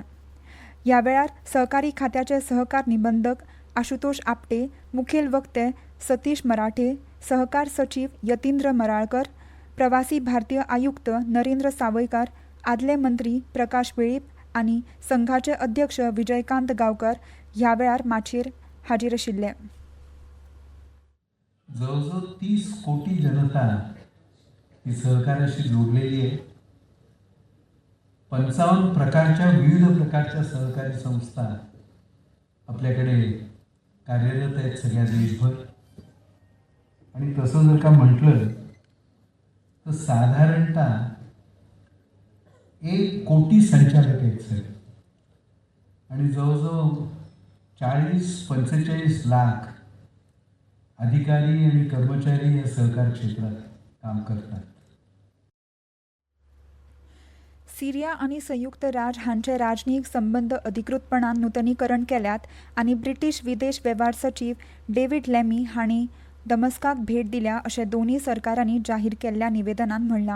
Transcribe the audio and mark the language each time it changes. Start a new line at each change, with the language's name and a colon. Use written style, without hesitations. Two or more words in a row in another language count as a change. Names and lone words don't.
Konkani: ह्या वेळार सहकारी खात्याचे सहकार निबंधक आशुतोष आपटे, मुखेल वक्ते सतीश मराठे, सहकार सचिव यतींद्र मराळकर, प्रवासी भारतीय आयुक्त नरेंद्र सावयकार, आदले मंत्री प्रकाश वेळीप आनी संघाचे अध्यक्ष विजयकांत गांवकर ह्या वेळार माचयेर हाजीर आशिल्ले.
Marathi: जवळजवळ 30 कोटी जनता ही सहकार्याशी जोडलेली आहे. 55 प्रकारच्या विविध प्रकारच्या सहकारी संस्था आपल्याकडे कार्यरत आहेत सगळ्या देशभर. आणि तसं जर का म्हटलं तर साधारणतः 1 कोटी संचालक आहेत सर. आणि जवळजवळ 40-45 लाख अधिकारी आणि कर्मचारी या सहकार क्षेत्रात काम करतात.
Konkani: सिरिया आनी संयुक्त राज हांचे राजनैतीक संबंद अधिकृतपणान नूतनीकरण केल्यात आनी ब्रिटीश विदेश वेव्हार सचिव डेव्हिड लॅमी हांणी दमस्काक भेट दिल्या अशें दोनूय सरकारांनी जाहीर केल्ल्या निवेदनांत म्हणलां.